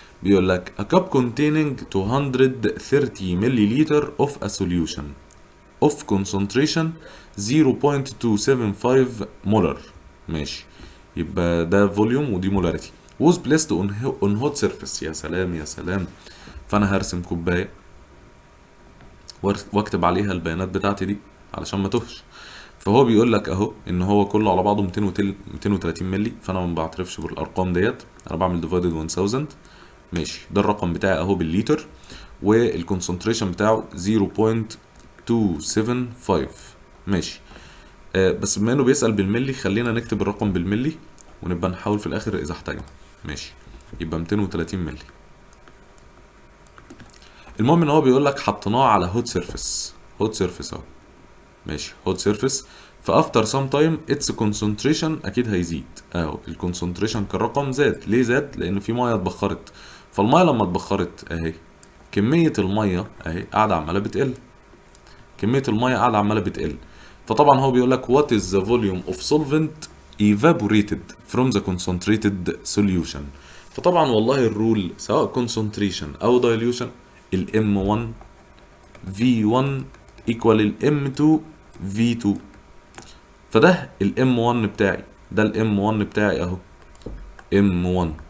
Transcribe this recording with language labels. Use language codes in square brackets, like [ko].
[ar] بيقول لك [en] a cup containing 230 milliliter of a solution of concentration 0.275 molar. [ar] ماشي، يبقى ده فوليوم ودي مولاريتي [en] was placed on hot surface. [ar] يا سلام يا سلام. فانا هرسم كوبايه واكتب عليها البيانات بتاعتي دي علشان ما تهش. فهو بيقول لك اهو ان هو كله على بعضه 230 مللي، فانا ما بعترفش بالارقام ديت، انا بعمل ديفايدد 1000. ماشي، ده الرقم بتاعي اهو بالليتر، والكونسنتريشن بتاعه 0.275. ماشي. بس بما انه بيسأل بالملي خلينا نكتب الرقم بالملي ونبقى نحاول في الاخر اذا احتاجنا. ماشي، يبقى 230 مللي. المهم ان هو بيقول لك حطيناه على هوت سيرفيس. هوت سيرفيس اهو. ماشي، هوت سيرفيس. فافتر سام تايم اتس كونسنتريشن اكيد هيزيد اهو. الكونسنتريشن كالرقم زاد. ليه زاد؟ لان في ميه اتبخرت. فالميه لما اتبخرت اهي كميه الميه اهي قاعده عماله بتقل. كميه الميه قاعده عماله بتقل. فطبعا هو بيقول لك [en] what is the volume of solvent evaporated from the concentrated solution. [ar] فطبعا والله الرول سواء concentration او dilution ال M1 V1 equal ال M2 V2. فده ال M1 بتاعي، ده ال M1 بتاعي اهو M1.